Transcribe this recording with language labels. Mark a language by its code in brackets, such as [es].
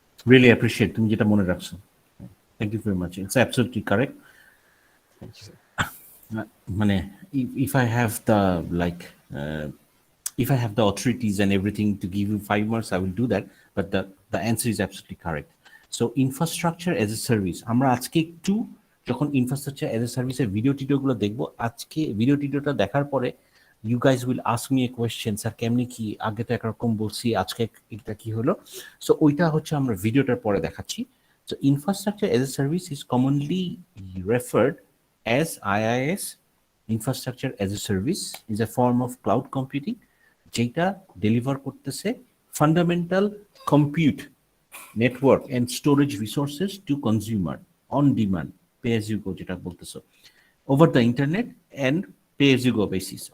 [en] Really appreciate [bn] তুমি যেটা মনে রাখছো। [en] Thank you very much. It's absolutely correct. মানে if I have the like if I have the authorities and everything to give you 5 marks, I will do that. But the answer is absolutely correct. So infrastructure as a service, [bn] আমরা আজকে একটু যখন infrastructure as a সার্ভিসের ভিডিওগুলো দেখবো, আজকে ভিডিওটা দেখার পরে [en] you guys will ask me a question, [bn] sir কেমনি কি, আগে তো একরকম বলছি, আজকে এটা কি হলো। [en] so [bn] ওইটা হচ্ছে আমরা ভিডিওটার পরে দেখাচ্ছি। [en] So infrastructure as a service is commonly referred as IaaS, infrastructure as a service is a form of cloud computing যেটা deliver করতেছে fundamental compute network and storage resources to consumer on demand, pay as you go [bn] যেটা বলতেছো, [en] Over the internet and pay as you go basis.